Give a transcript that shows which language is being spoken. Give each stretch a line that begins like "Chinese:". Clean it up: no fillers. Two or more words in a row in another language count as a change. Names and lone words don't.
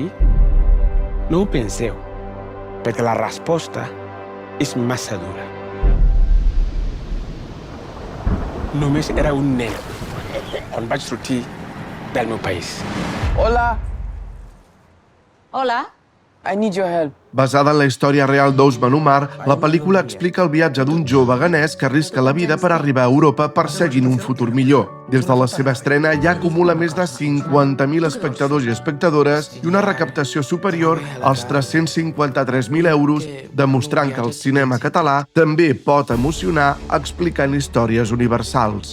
Catalan: No ho penseu, perquè la resposta és massa dura. Només era un nen quan vaig sortir del meu país. Hola. Hola.
English: I need your help.
Catalan: Basada en la història real d'Ousmane Oumar, la pel·lícula explica el viatge d'un jove ghanès que arrisca la vida per arribar a Europa perseguint un futur millor. Des de la seva estrena ja acumula més de 50.000 espectadors i espectadores i una recaptació superior als 353.000 euros, demostrant que el cinema català també pot emocionar explicant històries universals.